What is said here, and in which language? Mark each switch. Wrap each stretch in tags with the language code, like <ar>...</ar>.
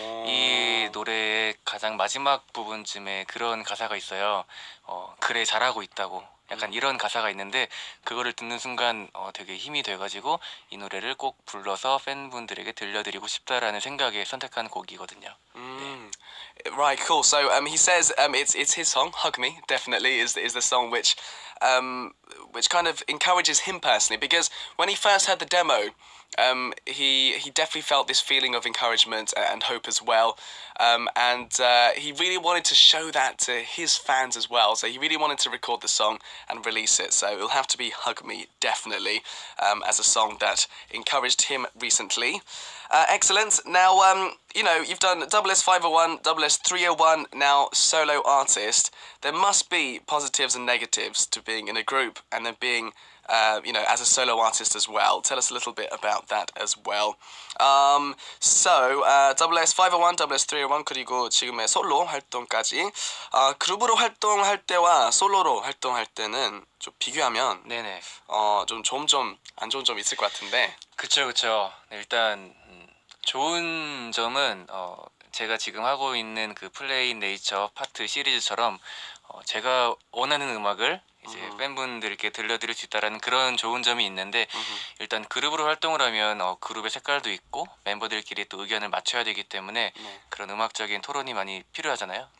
<ko>이 노래의 가장 마지막 부분쯤에 그런 가사가 있어요. 그래 잘하고 있다고. 약간 이런 가사가 있는데 그거를 듣는 순간 되게 힘이 돼가지고 이 노래를 꼭 불러서 팬분들에게 들려드리고 싶다라는 생각에 선택한 곡이거든요. 네.</ko> <en>Right, cool. So he says it's his song, "Hug Me." Definitely is the song which kind of encourages him personally, because when he first heard the demo, he definitely felt this feeling of encouragement and hope as well, and he really wanted to show that to his fans as well. So he really wanted to record the song and release it. So it'll have to be "Hug Me" definitely, as a song that encouraged him recently. Excellent. Now, you've done SS501, SS301, now solo artist. There must be positives and negatives to being in a group and then being, as a solo artist as well. Tell us a little bit about that as well.</en> <ko>SS501, SS301, 그리고 지금의 솔로 활동까지. 그룹으로 활동할 때와 솔로로 활동할 때는 좀 비교하면 네네. 좀 좋은 점, 안 좋은 점 있을 것 같은데. 그쵸. 네, 일단 좋은 점은 제가 지금 하고 있는 그 플레이 네이처 파트 시리즈처럼 제가 원하는 음악을 이제 팬분들께 들려드릴 수 있다라는 그런 좋은 점이 있는데, 일단 그룹으로 활동을 하면 그룹의 색깔도 있고 멤버들끼리 또 의견을 맞춰야 되기 때문에 그런 음악적인 토론이 많이 필요하잖아요.</ko>